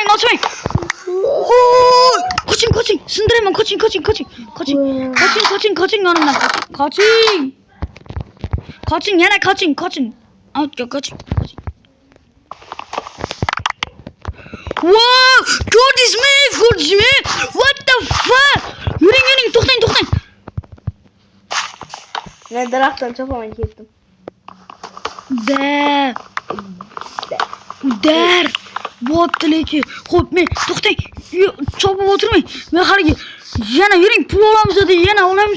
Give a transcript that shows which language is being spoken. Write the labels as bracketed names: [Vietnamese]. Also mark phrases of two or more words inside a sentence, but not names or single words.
[Uzbek] Qoching. Sindiraman, qoching. Qoching yonimdan. Qoching, yana qoching. Outga qoching. Wow! Ko'rdingizmi? [English] What the fuck? [Uzbek] Yuring, to'xtang. Men daraxtdan chopaman ketdim. Dar. Bo'pti lekin. Xo'p, men to'xtang. Chopib o'tirmang. Men haligi yana yuring, pul olamiz dedi, yana olamiz.